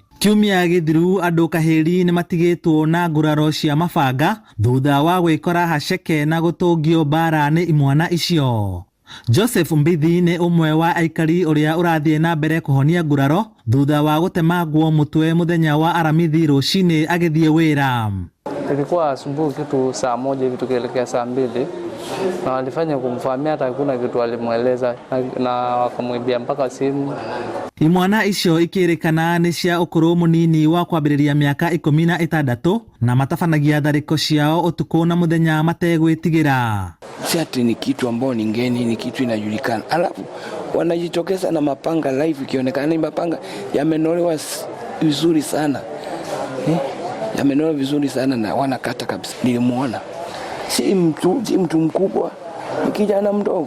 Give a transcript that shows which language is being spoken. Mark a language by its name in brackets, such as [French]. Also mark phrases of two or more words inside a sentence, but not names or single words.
[Meru] Kiumia githiru andu kahiri ni matigitwo na nguraro cia mabanga thutha wa gwikora haceke na gutungio bara ni imwana icio. Joseph Mbithi ni umwe wa aikari uria urathie na mbere kuhonia nguraro thutha wa gutemangwo mutwe muthenya wa aramithi rucini agithie wira. [Swahili] Ilikuwa asubuhi kitu saa 1 hivi tukielekea saa 2 na walifanya kumfahamia hata hakuna kitu alimueleza na wakamwibia mpaka simu. [Meru] Imwana icio ikirikana ni cia ukuru munini wa kwambiriria miaka 16 na matafanagia thariko ciao utuku na muthenya mategwitigira. [Swahili] Si ati ni kitu ambao ni ngeni, ni kitu inajulikana. Alafu wanajitokeza na mapanga live, ikionekana ni mapanga yamenolewa vizuri sana. Yamenolewa vizuri sana na wanakata kabisa. Nilimuona. Si mtu mkubwa, ni kijana mdogo.